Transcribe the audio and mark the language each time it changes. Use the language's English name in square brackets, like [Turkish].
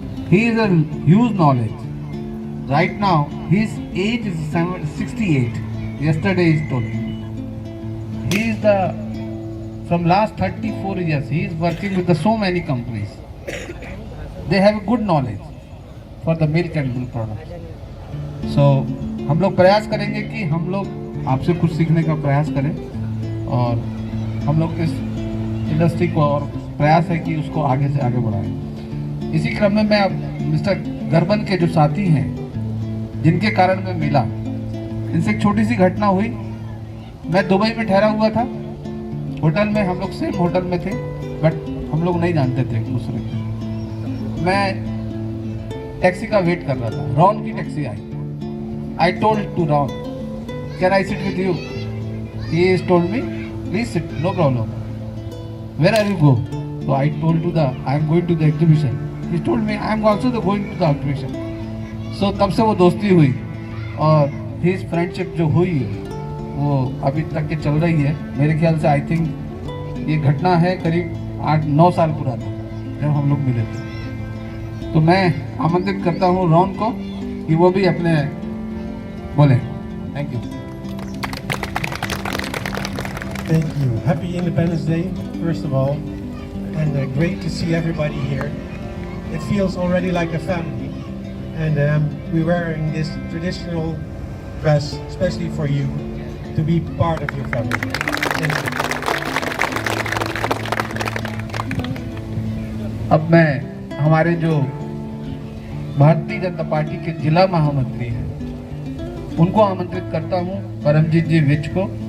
[English] He is a huge knowledge. Right now, his age is 68. Yesterday he told me. He is from last 34 years, he is working with so many companies. They have good knowledge for the milk and milk products. [Hindi] So, हम लोग प्रयास करेंगे कि हम लोग आपसे कुछ सीखने का प्रयास करें और हम लोग इस इंडस्ट्री को और प्रयास है कि उसको आगे से आगे बढ़ाएं. इसी क्रम में मैं अब मिस्टर गर्बन के जो साथी हैं जिनके कारण मैं मिला, इनसे एक छोटी सी घटना हुई. मैं दुबई में ठहरा हुआ था होटल में, हम लोग सेम होटल में थे बट हम लोग नहीं जानते थे एक दूसरे को. मैं टैक्सी का वेट कर रहा था, रॉन की taxi I. [English] I told to Ron, can I sit with you? He told me please sit, no problem. Where are you go? So I told to I am going to the exhibition. He told me I am also going to the exhibition. [Hindi] So तब से वो दोस्ती हुई और [English] his friendship [Hindi] जो हुई है वो अभी तक के चल रही है. मेरे ख्याल से [English] I think [Hindi] ये घटना है करीब 8-9 साल पुरानी जब हम लोग मिले थे. तो मैं आमंत्रित करता हूँ रॉन को कि वो भी अपने बोले. [English] Thank you. Thank you. Happy Independence Day, first of all. And great to see everybody here. It feels already like a family, and we're wearing this traditional dress especially for you to be part of your family. Thank you. [Hindi] अब मैं हमारे जो Bharatiya Janata party के जिला महामंत्री हैं उनको आमंत्रित करता हूं, परमजीत जी विच को.